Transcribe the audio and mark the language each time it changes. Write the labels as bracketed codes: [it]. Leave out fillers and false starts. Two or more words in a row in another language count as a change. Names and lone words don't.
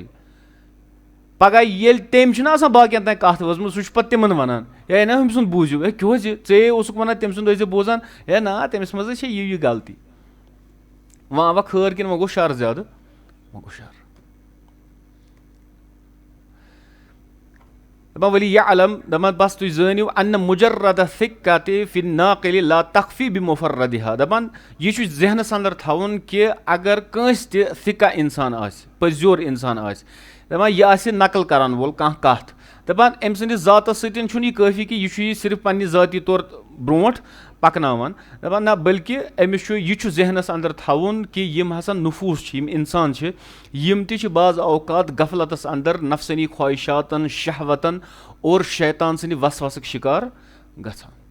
[ks] پگہہ ییٚلہِ تٔمۍ چھُنہ آسان باقین تام کتھ وٲژمٕژ, سُہ چھُ پتہٕ تِمن ونان ہے نہ ہُمۍ سُنٛد بوٗزِو, ہے کیٛاہ حظ ژےٚ اوسُکھ ونان تٔمۍ سُنٛد ٲسۍ زِ بوزان, ہے نہ تٔمِس منٛز حظ چھےٚ یہِ غلطی. وۄنۍ آوا خٲر کِنہٕ وۄنۍ گوٚو شر زیادٕ, وۄنۍ گوٚو شر. [ar] دپان ؤلی یعلم, [ks] دپان بس تُہۍ زٲنِو [ar] ان مجرد ثقة فی الناقل لا تخفی بمفردها, [ks] دپان یہِ چھُ ذہنس انٛدر تھاوُن کہِ اگر کٲنٛسہِ تہِ ثقہ انسان آسہِ, پٔزیور انسان آسہِ, دپان یہِ آسہِ نقل کران وول کانٛہہ کتھ, دپان أمۍ سٕنٛدِس ذاتس سۭتۍ چھُنہٕ یہِ کٲفی کہِ یہِ چھُ یہِ صرف پننہِ ذاتی طور برونٛٹھ پکناوان, دپان نہ بٔلکہِ أمِس چھُ یہِ چھُ ذہنس انٛدر تھاوُن کہِ یِم ہسا نفوٗس چھِ, یِم انسان چھِ, یِم تہِ چھِ بعض اوقات غفلتس انٛدر نفسٲنی خواہشاتن, شہوتن اور شیطان سٕنٛدِ وسوسٕکۍ شِکار گژھان.